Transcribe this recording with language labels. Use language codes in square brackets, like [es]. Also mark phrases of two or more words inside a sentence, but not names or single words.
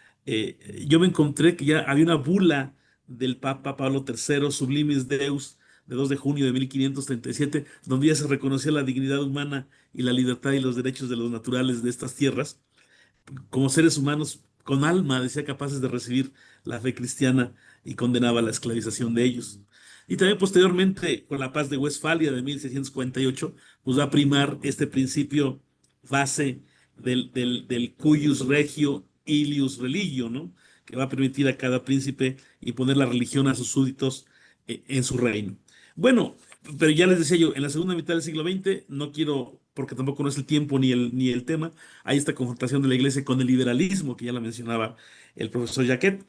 [es] Yo me encontré que ya había una bula del Papa Pablo III, Sublimis Deus, de 2 de junio de 1537, donde ya se reconocía la dignidad humana y la libertad y los derechos de los naturales de estas tierras como seres humanos con alma, decía, capaces de recibir la fe cristiana y condenaba la esclavización de ellos. Y también posteriormente, con la paz de Westfalia de 1648, pues va a primar este principio base del [la] cuius regio ilius religio, [es] ¿no? Que va a permitir a cada príncipe imponer la religión a sus súbditos en su reino. Bueno, pero ya les decía yo, en la segunda mitad del siglo XX, no quiero, porque tampoco no es el tiempo ni el tema, hay esta confrontación de la iglesia con el liberalismo, que ya la mencionaba el profesor Jacquet.